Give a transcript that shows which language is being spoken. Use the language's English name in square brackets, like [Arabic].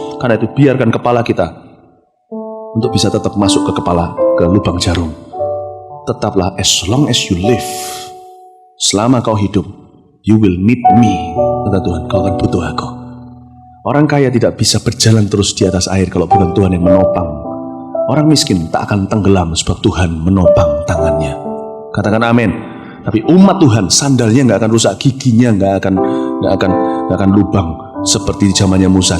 [Indonesian] Karena itu biarkan kepala kita untuk bisa tetap masuk ke lubang jarum. [English] Tetaplah, as long as you live, [Indonesian] selama kau hidup, [English] you will need me. [Indonesian] Kata Tuhan, kau akan butuh aku. Orang kaya tidak bisa berjalan terus di atas air kalau bukan Tuhan yang menopang. Orang miskin tak akan tenggelam sebab Tuhan menopang tangannya. Katakan amin. Tapi umat Tuhan, sandalnya nggak akan rusak, giginya nggak akan lubang seperti di zamannya Musa.